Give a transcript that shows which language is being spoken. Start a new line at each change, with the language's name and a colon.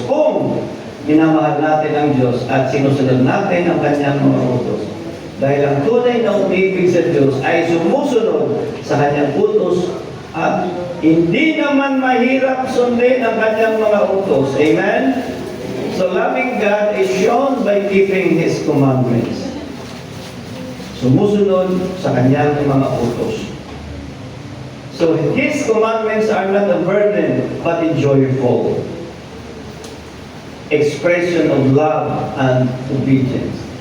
Filipino: Kung minamahal natin ang Diyos at sinusunod natin ang kanyang mga utos. Dahil ang tunay na umibig sa Diyos ay sumusunod sa kanyang utos at hindi naman mahirap sundin ang kanyang mga utos. Amen?
English: So loving God is shown by keeping His commandments.
Filipino: Sumusunod sa kanyang mga utos.
English: So His commandments are not a burden, but a joyful expression of love and obedience.